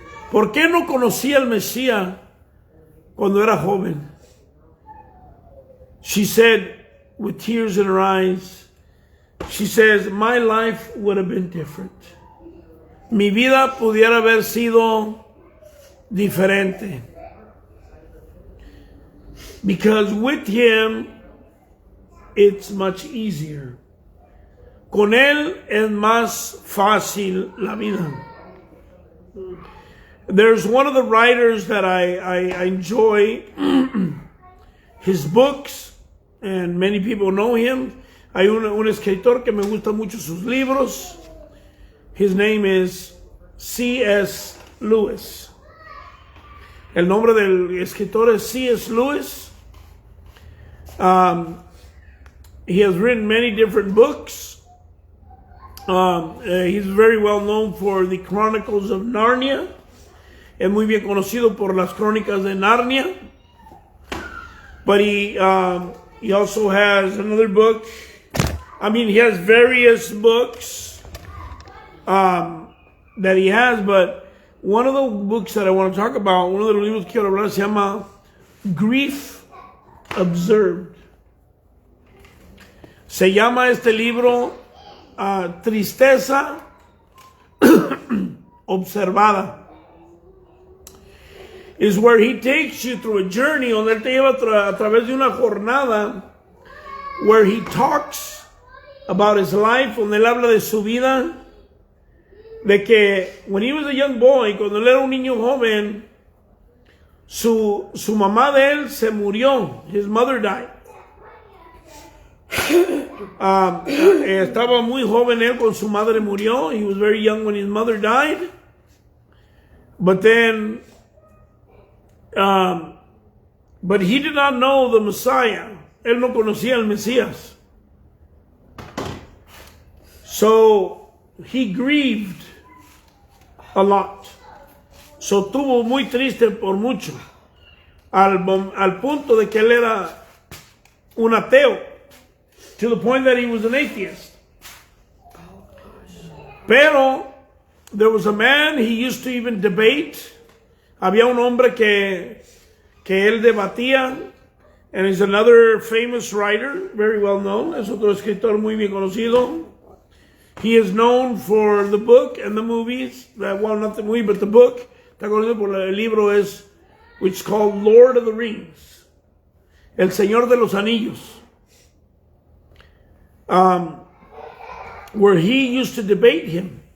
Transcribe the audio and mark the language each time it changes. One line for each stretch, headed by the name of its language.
Spanish: ¿Por qué no conocía al Mesías cuando era joven?
English: She said, with tears in her eyes, she says, my life would have been different.
Spanish: Mi vida pudiera haber sido diferente.
English: Because with him, it's much easier.
Spanish: Con él es más fácil la vida.
English: There's one of the writers that I enjoy his books, and many people know him.
Spanish: Hay un escritor que me gusta mucho sus libros.
English: His name is C.S. Lewis.
Spanish: El nombre del escritor es C.S. Lewis.
English: He has written many different books. He's very well known for the Chronicles of Narnia.
Spanish: Es muy bien conocido por las Crónicas de Narnia.
English: But he also has another book. I mean, he has various books that he has, but one of the books that I want to talk about,
Spanish: uno de los libros que quiero hablar, se llama
English: Grief Observed.
Spanish: Se llama este libro Tristeza Observada.
English: Is where he takes you through a journey,
Spanish: donde él te lleva a través de una jornada,
English: where he talks about his life,
Spanish: donde él habla de su vida, de que
English: when he was a young boy,
Spanish: cuando él era un niño joven, su mamá de él se murió.
English: His mother died.
Spanish: Estaba muy joven él cuando su madre murió.
English: He was very young when his mother died. But then, but he did not know the Messiah.
Spanish: Él no conocía al Mesías.
English: So he grieved a lot.
Spanish: So estuvo muy triste por mucho. Al punto de que él era un ateo.
English: To the point that he was an atheist. Pero there was a man, he used to even debate.
Spanish: Había un hombre que él debatía.
English: And he's another famous writer, very well known.
Spanish: Es otro escritor muy bien conocido.
English: He is known for the book and the movies. Well, not the movie, but the book.
Spanish: Está conocido por el libro
English: which is called
Spanish: Lord of the Rings. El Señor de los Anillos.
English: Where he used to debate him.